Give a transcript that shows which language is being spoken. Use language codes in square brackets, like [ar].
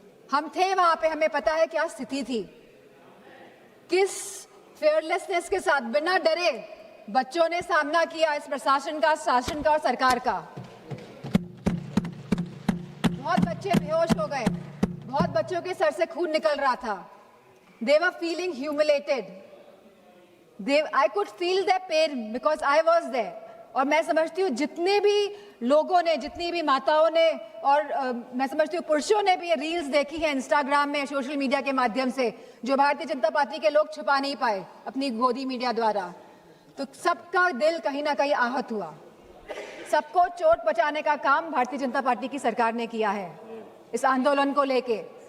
[hi] हम थे वहां पे, हमें पता है क्या स्थिति थी। किस फेयरलेसनेस के साथ, बिना डरे बच्चों ने सामना किया इस प्रशासन का, शासन का और सरकार का। बहुत बच्चे बेहोश हो गए, बहुत बच्चों के सर से खून निकल रहा था। [en] They were feeling humiliated. I could feel their pain because I was there. [hi] और मैं समझती हूँ जितने भी लोगों ने, जितनी भी माताओं ने, और मैं समझती हूँ पुरुषों ने भी ये रील्स देखी है इंस्टाग्राम में, सोशल मीडिया के माध्यम से, जो भारतीय जनता पार्टी के लोग छुपा नहीं पाए अपनी गोदी मीडिया द्वारा। तो सबका दिल कहीं ना कहीं आहत हुआ। सबको चोट पहुंचाने का काम भारतीय जनता पार्टी की सरकार ने किया है इस आंदोलन को लेके।